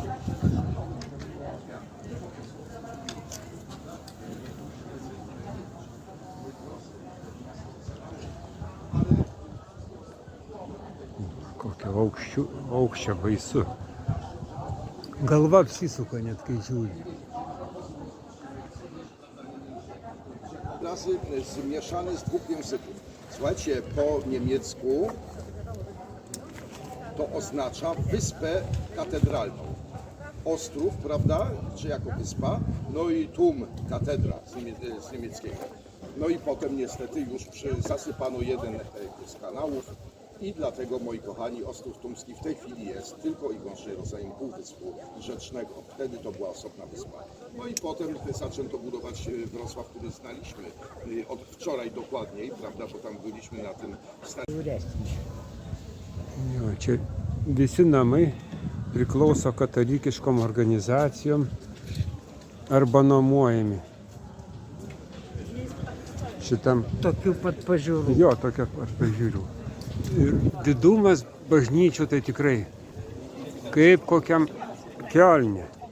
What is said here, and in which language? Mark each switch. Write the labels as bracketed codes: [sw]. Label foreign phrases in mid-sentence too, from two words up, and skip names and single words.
[lt] Kokio aukščio baisu. Galva apsisuka net kai žiūri. [pl] Klasy zmieszane z dwóch języków. Słuchajcie, po niemiecku to oznacza wyspę katedralną. Ostrów, prawda, czy jako wyspa, no i tłum, katedra z niemieckiego. No i potem niestety już zasypano jeden z kanałów i dlatego, moi kochani, Ostrów Tumski w tej chwili jest tylko i wyłącznie rodzajem półwyspu rzecznego. Wtedy to była osobna wyspa. No i potem zaczęto budować Wrocław, który znaliśmy od wczoraj dokładniej, prawda, bo tam byliśmy na tym starym. [lt] Jo, čia visi namai priklauso katalikiškom organizacijom arba nuomojami. Šitam. Tokių pat pažiūrų. Jo, tokia pat pažiūriu. Ir didumas bažnyčių tai tikrai kaip kokiam Kiolne.